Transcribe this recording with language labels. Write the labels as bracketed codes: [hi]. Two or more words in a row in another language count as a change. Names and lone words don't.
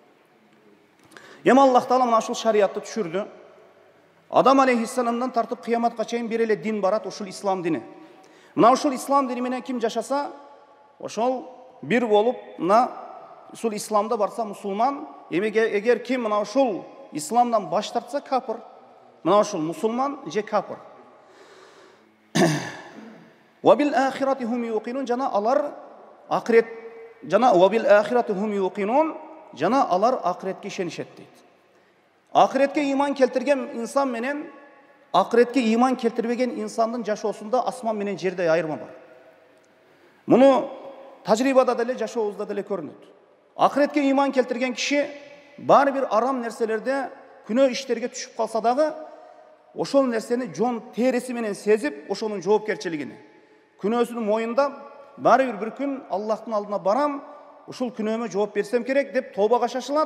[ky] Эми Аллах Таала мына ушул шариатты түшүрдү. Адам алейхиссаламдан тартып кыяматка чейин бир эле дин барат, ушул ислам дини. Мына ушул ислам дини менен ким жашаса, ошол бир болуп, мына ушул исламда барса мусулман, эгер ким мына ушул исламдан баш тартса капыр. Мына ушул мусулман же капыр. [ar] وبالآخرة هم يوقنون, [ky] жана алар акырет, жана [ar] وبالآخرة هم يوقنون, [ky] жана алар акыретке ишенишет дейт. Акыретке ыйман келтирген инсан менен акыретке ыйман келтирбеген инсандын жашоосунда асман менен жердей айырма бар. Муну тажрыйбада деле, жашообузда деле көрүнөт. Акыретке ыйман келтирген киши баары бир арам нерселерде, күнөө иштерге түшүп калса дагы, ошол нерсени жон тереси менен сезип, ошонун жоопкерчилигини, күнөөсүн моюндап, баары бир күн Аллахтын алдына барам, ушул күнөөмө жооп берсем керек деп тобага шашылат.